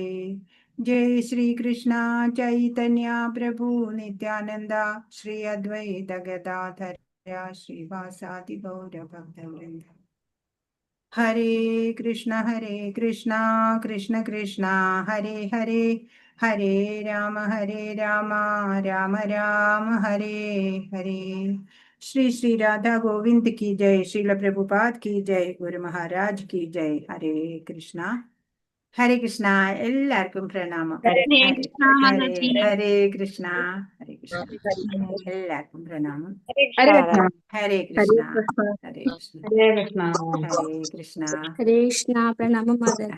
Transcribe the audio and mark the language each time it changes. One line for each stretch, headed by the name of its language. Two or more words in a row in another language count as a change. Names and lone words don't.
Sanskrit: जय श्रीकृष्ण चैतन्य प्रभु नित्यानन्द श्री अद्वैत गदाधर श्रीवासादि गौरभक्तवृन्द. ഹരേ കൃഷ്ണ കൃഷ്ണ കൃഷ്ണ ഹരേ ഹരേ ഹരേ രാമ രാമ രാമ ഹരേ ഹരേ.
Hindi: ശ്രീ ശ്രീ രാധാ ഗോവിന്ദ് की जय. श्रील प्रभुपाद की जय. गुरु महाराज की जय. हरे कृष्ण ഹരേ കൃഷ്ണ.
Malayalam: എല്ലാവർക്കും പ്രണാമം. ഹരേ ഹരേ കൃഷ്ണ. ഹരേ കൃഷ്ണ. എല്ലാവർക്കും പ്രണാമം. ഹരേ കൃഷ്ണ. ഹരേ കൃഷ്ണ. ഹരേ കൃഷ്ണ. ഹരേ കൃഷ്ണ. പ്രണാമം മാതാജി.